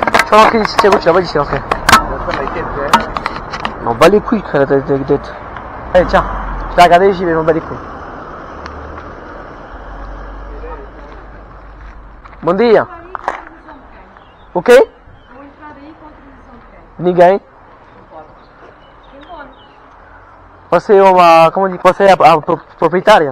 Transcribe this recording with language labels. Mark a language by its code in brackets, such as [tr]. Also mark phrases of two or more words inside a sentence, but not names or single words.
[fr] Fais rentrer ici, Thiago, tu la vois d'ici rentrer. On bat les couilles, crée la tête. Allez, tiens, je t'ai regardé, j'y vais, on bat les couilles. [pt] Bom dia. Ok? Ninguém? Você é uma, como diz, você é a proprietária?